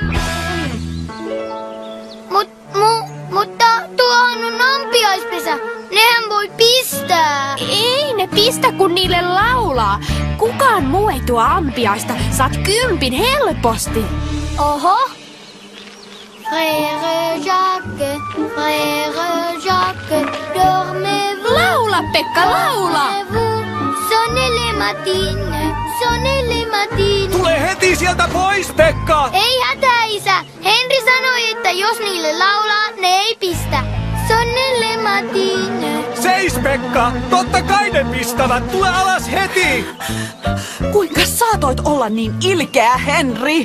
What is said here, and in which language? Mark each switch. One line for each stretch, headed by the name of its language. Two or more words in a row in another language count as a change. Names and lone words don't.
Finnish: Mutta tuohan on ampiaispesä. Nehän voi pistää. Ei ne pistä, kun niille laulaa. Kukaan muu ei tuo ampiaista. Saat 10 helposti. Oho.
French: Frère Jacques, dormez-vous.
Finnish: Laula, Pekka, laula.
French: Sonnez les matines, Sonelle Matin.
Finnish: Tule heti sieltä pois, Pekka! Ei hätää, isä. Henri sanoi, että jos niille laulaa, ne ei pistä.
French: Sonelle Matine.
Finnish: Seis, Pekka! Totta kai ne pistävät! Tule alas heti! Kuinka saatoit olla niin ilkeä, Henri?